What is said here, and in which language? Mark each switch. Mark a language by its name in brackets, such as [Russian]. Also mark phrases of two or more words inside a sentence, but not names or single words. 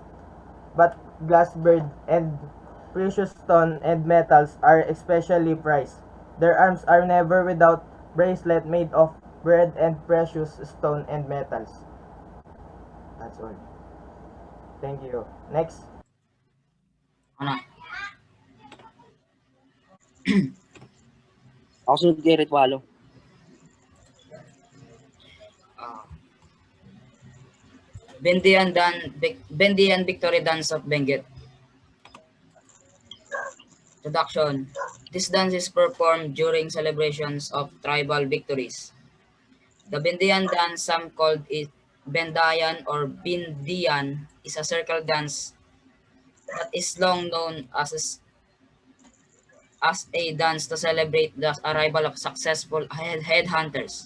[English] But glass bead and precious stone and metals are especially prized. Their arms are never without bracelet made of bread and precious stone and metals. That's all. Thank you. Next. [Waray] Ano? Ako sunod kay Ritwalo. [English] Ah, Bendian Victory Dance of Benguet. Introduction. This dance is performed during celebrations of tribal victories. The Bendian dance, some called it Bendayan or Bindian, is a circle dance that is long known as a dance to celebrate the arrival of successful headhunters.